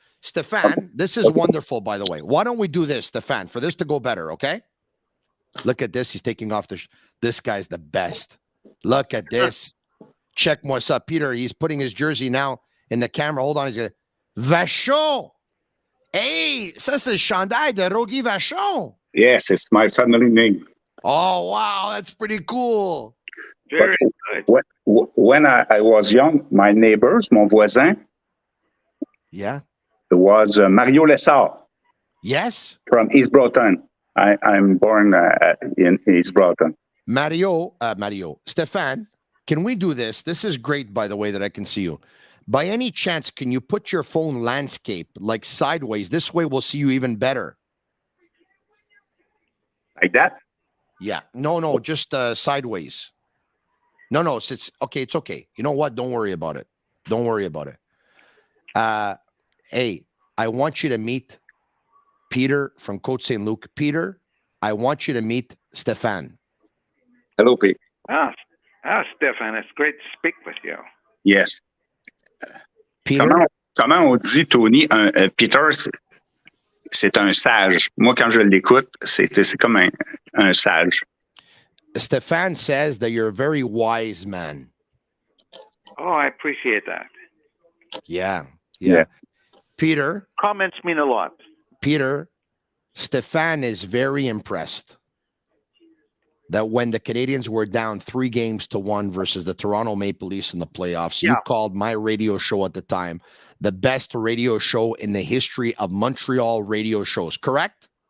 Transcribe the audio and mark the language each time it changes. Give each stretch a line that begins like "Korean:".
English: Stefan, this is wonderful, by the way. Why don't we do this, Stefan, for this to go better, okay? Look at this. He's taking off this guy's the best. Look at this. Check what's up. Peter, he's putting his jersey now in the camera. Hold on. He's going to... Vachon!
French: Hey, ça c'est le chandail de Rogi Vachon.
English: Yes, it's my family name. Oh, wow. That's pretty cool. Very good. When I was young, my neighbors,
French: mon voisin,
English: Yeah. was Mario Lessard Yes. from East Broughton. I'm born in East Broughton. Mario. Stefan, can we do this? This is great, by the way, that I can see you. By any chance, can you put your phone landscape like sideways? This way we'll see you even better. Like that? Yeah. No, just sideways. No, it's okay. It's okay. You know what? Don't worry about it. Hey, I want you to meet Peter from Côte Saint Luc. Peter, I want you to meet Stefan. Hello, Pete. Stefan, it's great to speak with you. Yes. Peter?
French: Comment on dit, Tony, Peter, c'est un sage. Moi, quand je l'écoute, c'est comme un sage.
English: Stefan says that you're a very wise man. Oh, I appreciate that. Yeah. Yeah. Peter, Comments mean a lot. Peter, Stefan is very impressed that when the Canadiens were down 3-1 versus the Toronto Maple Leafs in the playoffs, you called my radio show at the time the best radio show in the history of Montreal radio shows, correct?